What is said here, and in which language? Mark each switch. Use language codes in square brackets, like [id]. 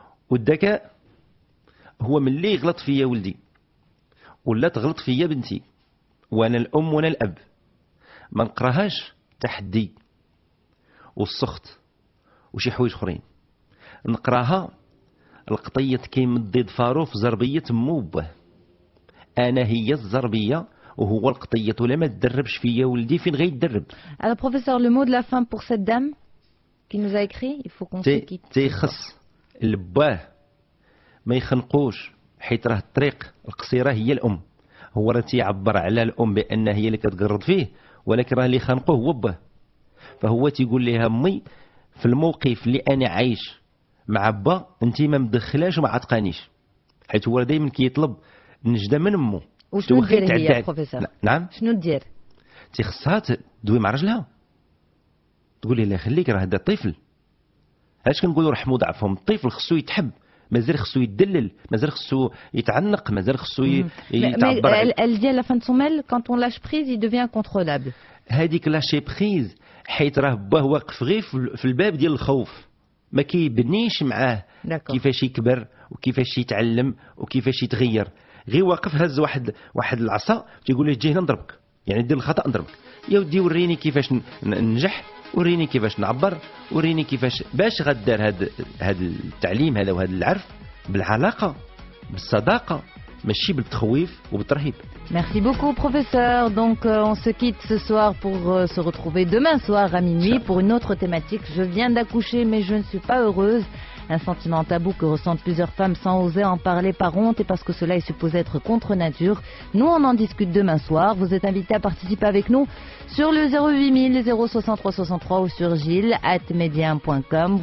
[ar] والذكاء هو من اللي يغلط فيا ولدي ولا تغلط فيا بنتي وانا الام وانا الاب ما نقراهاش تحدي والسخط وشي حوايج اخرين، نقراها القطيه كيمد ضد فارو في زربيه موبه. انا هي الزربيه وهو القطيه، ولا ما تدربش فيا ولدي فين غيتدرب. [fr] Alors professeur, le mot de la fin pour cette dame qui nous a écrit, il faut qu'on se quitte. [ar] تيخص الباه ما يخنقوش، حيت راه الطريق القصيره هي الام. هو راه تيعبر على الام بان هي اللي كتقرض فيه، ولكن راه اللي خانقوه هو باه. فهو تيقول لها امي في الموقف اللي انا عايش مع با انت ما مدخلاش وما عتقانيش، حيت هو دائما كيطلب النجده من امه. وشنو دير هي يا بروفيسور؟ نعم شنو دير؟ تيخصها تدوي مع رجلها، تقول لي الله يخليك راه هذا طفل. علاش كنقولوا رحموا ضعفهم؟ الطفل خصو يتحب، مازال خصو يدلل، مازال خصو يتعنق، مازال خصو يتعبر. [fr] Elle dit à la fin de son mail, quand on lâche prise, il devient incontrôlable. [ar] هذيك لاشي بريز حيت راه باه واقف غير في الباب ديال الخوف، ما كيبنيش معاه كيفاش يكبر وكيفاش يتعلم وكيفاش يتغير. غير واقف هز واحد العصا تيقول له جي هنا نضربك، يعني دير الخطا نضربك. يا ودي وريني كيفاش ننجح، وريني كيفاش نعبر، وريني كيفاش باش غدار هذا التعليم هذا وهذا العرف بالعلاقه بالصداقه، ماشي بالتخويف وبالترهيب. [fr] Merci beaucoup professeur. Donc on se quitte ce soir pour se retrouver demain soir à minuit pour une autre thématique. Je viens d'accoucher mais je ne suis pas heureuse. Un sentiment tabou que ressentent plusieurs femmes sans oser en parler par honte et parce que cela est supposé être contre nature. Nous on en discute demain soir. Vous êtes invités à participer avec nous sur le 08000 063 63 ou sur gilles@medium.com.